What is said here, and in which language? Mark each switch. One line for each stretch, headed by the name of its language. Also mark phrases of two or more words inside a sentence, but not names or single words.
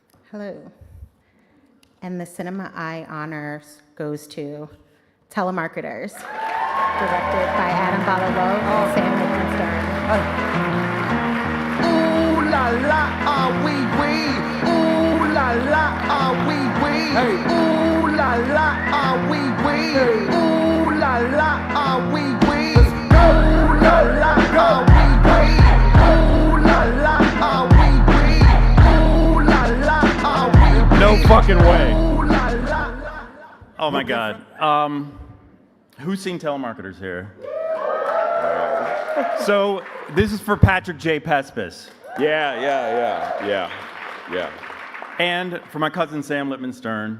English: Hello. And the Cinema Eye honors goes to Telemarketers, directed by Adam Balalo and Sam Rickenstern. Ooh la la, ah wee wee. Ooh la la, ah wee wee. Hey. Ooh la la, ah wee wee. Hey. Ooh la la, ah wee wee. Ooh la la, ah wee wee. Ooh la la, ah wee wee. Ooh la la, ah wee wee. No fucking way. Ooh la la. Oh my God. Who's seen Telemarketers here? So this is for Patrick J. Pespis. Yeah. And for my cousin Sam Lippman Stern.